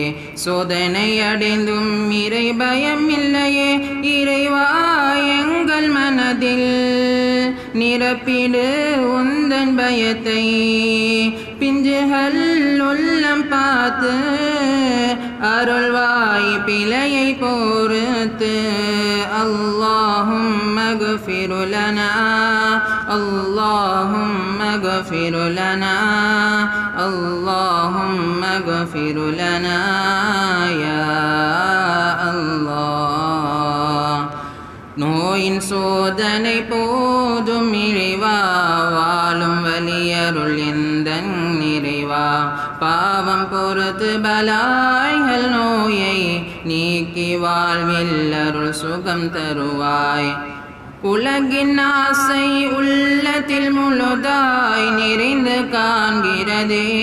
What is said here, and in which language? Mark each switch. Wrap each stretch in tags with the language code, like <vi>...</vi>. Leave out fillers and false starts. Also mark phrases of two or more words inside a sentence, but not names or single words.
<ta>சோதனை அடைந்தும் இறை பயம் இல்லையே இறைவா எங்கள் மனதில் நிரப்பிடு உந்தன் பயத்தை பிஞ்சுகள் உள்ளம் பார்த்து அருள்வாய் பிழையை பொறுத்து</ta> <ar>اللهم اغفر لنا اللهم اغفر لنا اللهم اغفر لنا يا</ar> <ta>الله நோயின் சோதனை போதும் இறைவா வாழும் வலியருள் எந்தன் இறைவா பாவம் பொறுத்து பலாய்கள் நோயை நீக்கி வாழ்வில் அருள் சுகம் தருவாய் உலகின் ஆசை உள்ளத்தில் முழுதாய் நிறைந்து காண்கிறதே</ta>